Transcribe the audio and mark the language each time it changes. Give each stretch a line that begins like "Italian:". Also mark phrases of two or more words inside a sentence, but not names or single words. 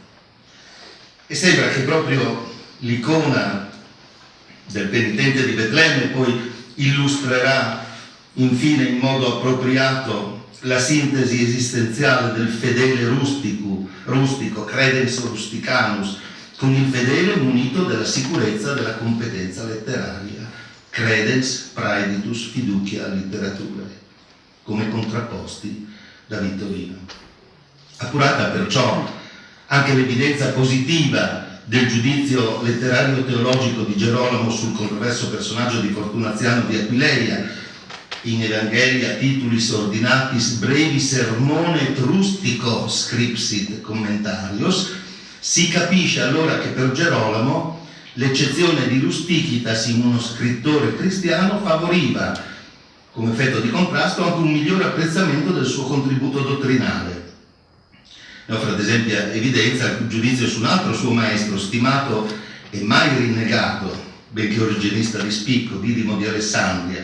Italian: E sembra che proprio l'icona del penitente di Betlemme poi illustrerà infine in modo appropriato la sintesi esistenziale del fedele rustico,
Latin: credens rusticanus,
Italian: con il fedele munito della sicurezza della competenza letteraria,
Latin: credens praeditus fiducia litteraturae,
Italian: come contrapposti da Vittorino. Appurata perciò anche l'evidenza positiva del giudizio letterario teologico di Gerolamo sul controverso personaggio di Fortunaziano di Aquileia,
Latin: in Evangelia titulis ordinatis brevi sermone et rustico scripsit commentarios,
Italian: si capisce allora che per Gerolamo l'eccezione di Rustichitas in uno scrittore cristiano favoriva, come effetto di contrasto, anche un migliore apprezzamento del suo contributo dottrinale. Ne offre ad esempio evidenza il giudizio su un altro suo maestro, stimato e mai rinnegato, benché originista di spicco, Didimo di Alessandria.